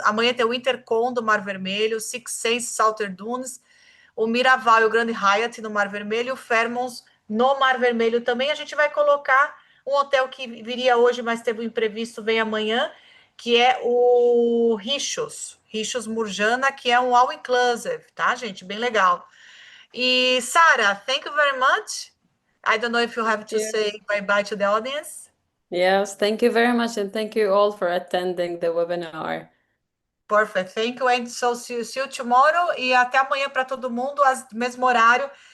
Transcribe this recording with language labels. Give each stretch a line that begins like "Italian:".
Portuguese: Amanhã tem o Intercom do Mar Vermelho, Six Sense Salter Dunes, o Miraval e o Grand Hyatt no Mar Vermelho, o Fairmonts no Mar Vermelho também. A gente vai colocar um hotel que viria hoje, mas teve um imprevisto, vem amanhã, que é o Richos Murjana, que é um all-inclusive, tá, gente? Bem legal.
English: E, Sara, thank you very much. I don't know if you have to say bye-bye to the audience. Yes, thank you very much, and thank you all for attending the webinar. Perfect, thank you, and so see you tomorrow.
Portuguese: E até amanhã para todo mundo, mesmo horário,